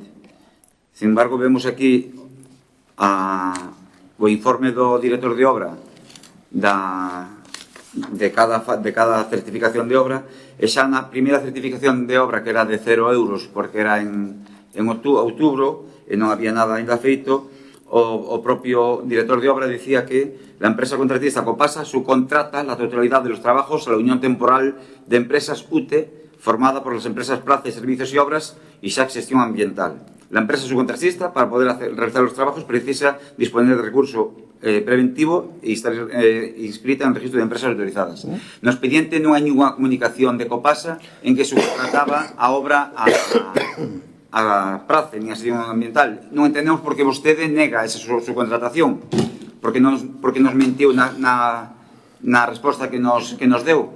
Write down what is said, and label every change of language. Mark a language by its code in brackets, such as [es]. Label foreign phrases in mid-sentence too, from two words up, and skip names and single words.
[gl] Sin embargo, vemos aquí o informe do director de obra de cada certificación de obra, e xa na primeira certificación de obra, que era de 0 euros, porque era en outubro e non había nada ainda feito, o propio director de obra decía [es] que la empresa contratista Copasa subcontrata la totalidad de los trabajos a la Unión Temporal de Empresas UTE, formada por las empresas Prace, Servicios y Obras y SAC Gestión Ambiental. La empresa subcontratista, para poder realizar los trabajos, precisa disponer de recurso preventivo e estar inscrita en el registro de empresas autorizadas. [gl] No expediente non hai ninguna comunicación de Copasa en que subcontrataba a obra a Prace, ni a Gestión Ambiental. Non entendemos por que vostede nega esa subcontratación, porque nos mentiu na resposta que nos deu.